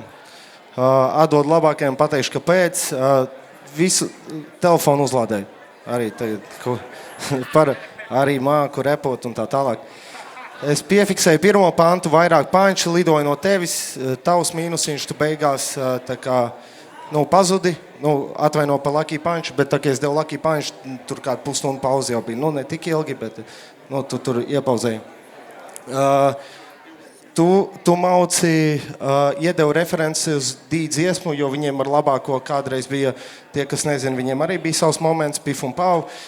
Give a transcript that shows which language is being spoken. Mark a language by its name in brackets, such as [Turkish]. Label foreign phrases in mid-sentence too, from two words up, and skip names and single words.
[Latvian] Atdod labākajiem, pateikšu, kāpēc. Visu telefonu uzlādēju. Arī māku repot un tā tālāk. Es piefiksēju pirmo pantu, vairāk panči lidoja no tevis, tavs mīnusiņš, tu beigās tā kā, pazudi. Atvaino pa [English] lucky punch, [Latvian] bet tā kā es devu [English] lucky punch, [Latvian] tur kādu pusstundu pauzi jau bija. Ne tik ilgi, bet tu tur iepauzēji. Tu mauci, iedevu referenci uz dziesmu, jo viņiem ar labāko kādreiz bija tie, kas nezina, viņiem arī bija savs moments, Pif un Pau.